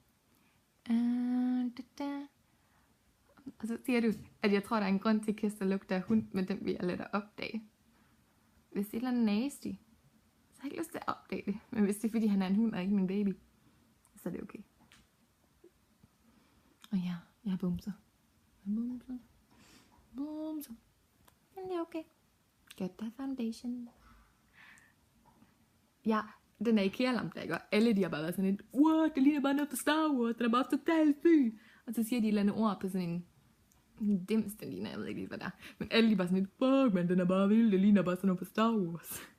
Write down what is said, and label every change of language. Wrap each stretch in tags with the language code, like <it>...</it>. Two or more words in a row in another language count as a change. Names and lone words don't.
<da>Og så siger du, at jeg tror, der er en grund til, at Kester lugter af hund, men den vil jeg lade dig opdage. Hvis det er noget nasty, så har jeg ikke lyst til at opdage det. Men hvis det er, fordi han er en hund og ikke min baby, så er det okay. Og ja, jeg har bumser. Men det er okay.</da> <en>Get that foundation.</en> <da>Ja, den er IKEA-lampe, der, ikke? Og alle de har bare været sådan lidt, what, det ligner bare noget på Star Wars, den er bare totalt syg. Og så siger de et eller andet ord på sådan en dims, den ligner, jeg ved ikke lige, hvad der er. Men alle de bare sådan lidt, fuck, men den er bare vild, det ligner bare sådan noget på Star Wars.</da>